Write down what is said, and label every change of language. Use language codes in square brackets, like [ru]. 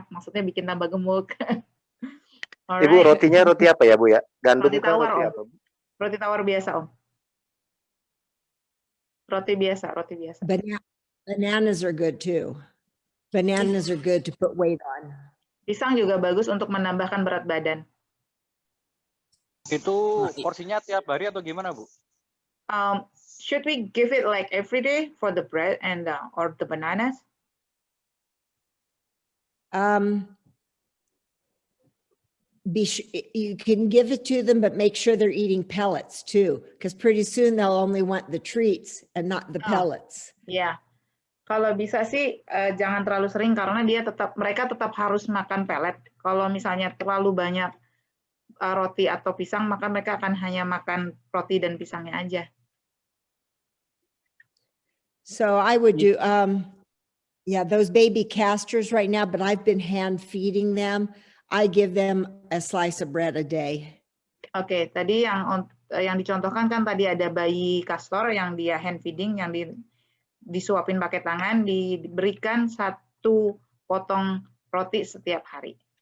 [id] Maksudnya bikin tambah gemuk. Ibu, rotinya roti apa ya, Bu ya? Gandum Roti tawar, roti Om. apa? Roti tawar biasa, Om. Roti biasa, roti biasa. [en] Bananas are good too. Bananas are good to put weight on. [id] Pisang juga bagus untuk menambahkan berat badan. Itu porsinya tiap hari atau gimana, Bu? [en] Should we give it like every day for the bread and or the bananas? You can give it to them, but make sure they're eating pellets too, because pretty soon they'll only want the treats and not the pellets. [id] Ya, kalau bisa sih jangan terlalu sering karena mereka tetap harus makan pellet. Kalau misalnya terlalu banyak roti atau pisang, maka mereka akan hanya makan roti dan pisangnya aja. [en] So I would do, those baby castors right now, but I've been hand feeding them. I give them a slice of bread a day. [id] Oke, tadi yang dicontohkan kan tadi ada bayi kastor yang dia hand feeding, yang disuapin pakai tangan, diberikan 1 potong roti setiap hari.